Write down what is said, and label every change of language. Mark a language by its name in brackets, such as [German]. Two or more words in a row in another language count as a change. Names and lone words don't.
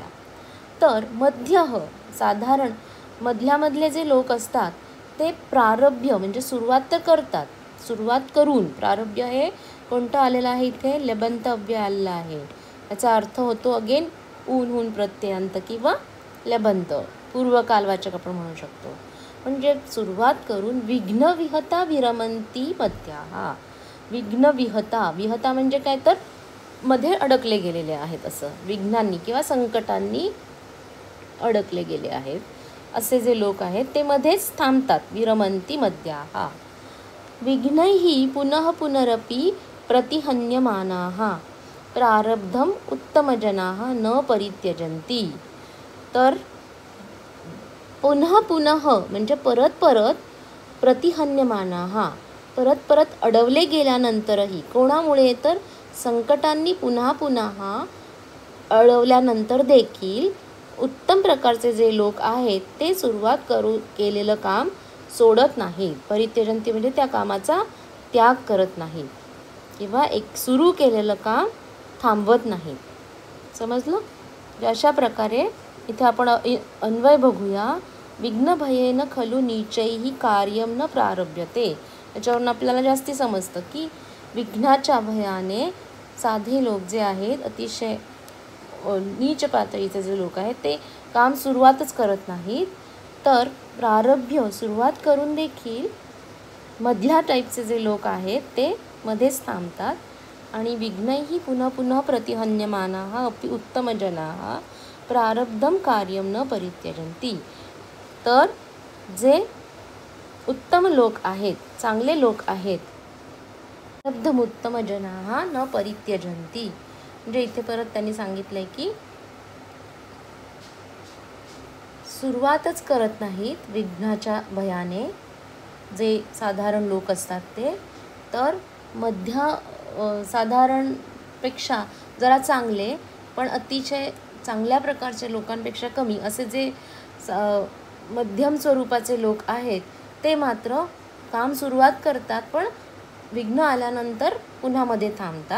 [Marathi] तर मध्य साधारण मधल्यामधले जे लोक असतात ते प्रारभ्य म्हणजे सुरुवात तर करतात, सुरुवात करून. प्रारभ्य हे कोणतं आलेलं आहे इथे, लेबंत अव्यय आलेलं आहे. याचा अर्थ होतो अगेन ऊन हून प्रत्ययांत किंवा लेबंत, पूर्वकालवाचक आपण म्हणू शकतो. म्हणजे सुरुवात करून [Sanskrit] विघ्न विहता विरमंती मध्याः. विघ्न विहता, [Marathi] विहता म्हणजे काय, तर मध्ये अडकले गेलेले आहेत असं, विघ्नांनी किंवा संकटांनी अडकले गेले आहेत असे जे लोक आहेत ते मध्येच थांबतात. [Sanskrit] विरमंती मध्याः. विघ्नैः पुनः पुनरपि प्रतिहन्यमानाः प्रारब्धम उत्तमजनाः न परित्यजन्ति. [Marathi] तर [Sanskrit] पुनः पुनः [Marathi] म्हणजे परत परत, प्रतिहन्यमानाः परत परत अडवले गेल्यानंतरही, कोणामुळे, तर संकटांनी पुन्हा पुन्हा अडवल्यानंतर देखील उत्तम प्रकारचे जे लोक आहेत ते सुरुवात केलेलं काम सोडत नाहीत. परित्यजन्ति म्हणजे त्या कामाचा त्याग करत नाहीत, किंवा एक सुरू केलेलं काम थांबवत नाहीत. समजलं? अशा प्रकारे इथे आपण अन्वय बघूया. [Sanskrit] विघ्नभयेन खलु नीचैः कार्यम न प्रारभ्यते. [Marathi] याच्यावरून आपल्याला जास्ती समजतं की विघ्नाच्या भयाने साधे लोक जे आहेत, अतिशय नीच पातळीचे जे लोक आहेत ते काम सुरुवातच करत नाहीत. तर प्रारभ्य सुरुवात करून देखील मधल्या टाईपचे जे लोक आहेत ते मध्येच थांबतात. [Sanskrit] आणि विघ्नैः पुनः पुनः प्रतिहन्यमानाः अपि उत्तमजनाः प्रारब्धम कार्यम न परित्यजन्ति. [Marathi] तर जे उत्तम लोक आहेत, चांगले लोक आहेत, [Sanskrit] प्रारब्धम उत्तमजनाः न परित्यजन्ति. [Marathi] म्हणजे इथे परत त्यांनी सांगितलंय की सुरुवातच करत नाहीत विघ्नाच्या भयाने जे साधारण लोक असतात ते. तर मध्य साधारणपेक्षा जरा चांगले पण अतिशय चांगल्या प्रकारचे लोकांपेक्षा कमी असे जे मध्यम स्वरूपाचे लोक आहेत ते मात्र काम सुरुवात करतात पण विघ्न आल्यानंतर पुन्हा मध्ये थांबतात.